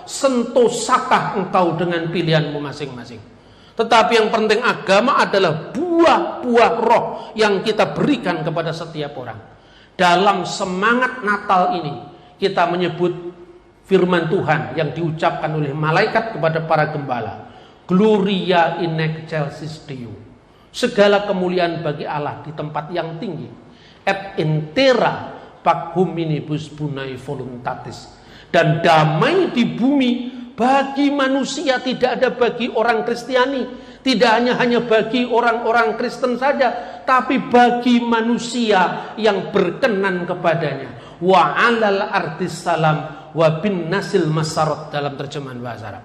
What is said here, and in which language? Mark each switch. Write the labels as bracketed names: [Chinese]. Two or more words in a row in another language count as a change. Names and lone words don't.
[Indonesian] Sentosakah engkau dengan pilihanmu masing-masing. Tetapi yang penting agama adalah buah-buah roh yang kita berikan kepada setiap orang. Dalam semangat Natal ini kita menyebut firman Tuhan yang diucapkan oleh malaikat kepada para gembala. [Latin] Gloria in excelsis Deo. [Indonesian] Segala kemuliaan bagi Allah di tempat yang tinggi. [Latin] Et in terra pac hominibus bonae voluntatis. [Indonesian] Dan damai di bumi bagi manusia, tidak ada bagi orang Kristiani, tidak hanya bagi orang-orang Kristen saja, tapi bagi manusia yang berkenan kepadanya. [Arabic] وعلى الأرض سلام وبالناس المسرة [Indonesian] dalam terjemahan bahasa Arab.